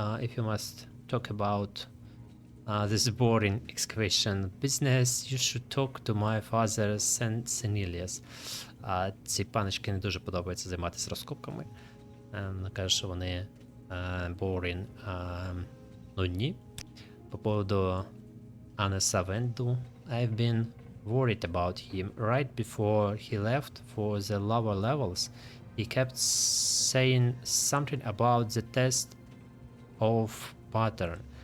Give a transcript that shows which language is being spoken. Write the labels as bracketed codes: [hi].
[en] If you must talk about this boring excavation business, you should talk to my father, Senilius. [uk] Ці паночки не дуже подобається займатися розкопками. Вона каже, що вони boring, нудні. [ru] По поводу [en] Анеса Венду, I've been worried about him. Right before he left for the lower levels, he kept saying something about the test of pattern.